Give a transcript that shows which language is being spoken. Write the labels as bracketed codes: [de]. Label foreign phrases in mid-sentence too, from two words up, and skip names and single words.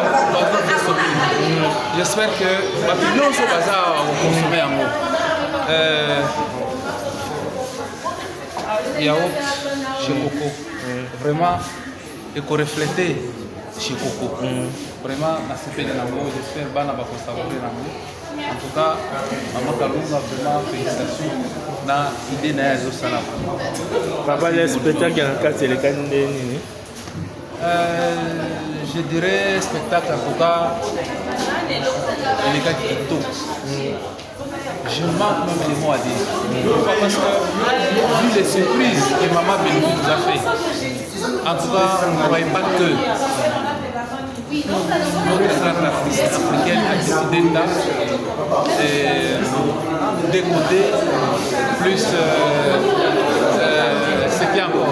[fr] j'espère que [ln] bato nyonso baza kokonsome yango yaourt chez Coco vraiment ekoreflete chez Coco vraiment nasepeli nango j'espère bana bakosavore nango [fr] en tout cas [ln] Maman Kalunga [fr] vraiment félicitations [ln] na idée na ye azosala papa [fr] le spectacle [ln] na kati elekani nde nini [fr] je dirais spectacle en tout cas les gars qui sont tôt. Je manque même les mots à dire. Pourquoi? Parce que vu les surprises que Maman Belvi nous a fait, en tout cas, on ne voyait pas que notre grande artiste africaine a décidé de décoder plus ce qu'il y a encore.